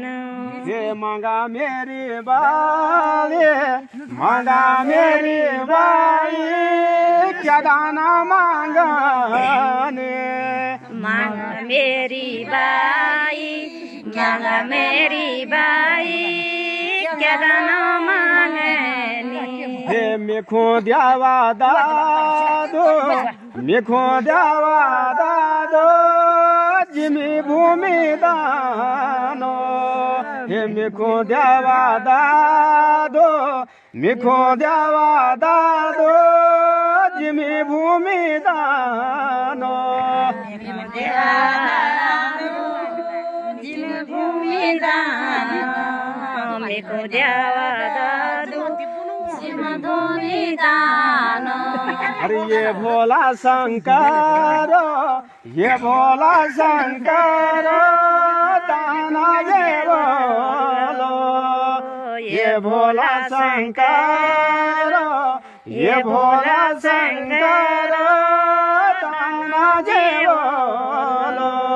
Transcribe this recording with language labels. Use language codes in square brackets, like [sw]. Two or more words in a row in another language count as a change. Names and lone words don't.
[gbm] हे मांगा मेरी बाले मांगा मेरी बाई क्या दाना मांगाने मांग मेरी बाई मांग मेरी बाई क्या दाना मांगनी हे मेखो द्यावा दादो मेखो द्यावा दादो जिमी भूमी दानो हे मेखो द्यावा दादो मेखो द्यावा दादो जिमी भूमी दानो भूमी दान मेको द्यावा दादू धोनी दान [hi] अरे ये भोला शंकर ये भोला शंकर दाना दे बोलो ये भोला शंकर ये भोला शंकर दाना दे बोलो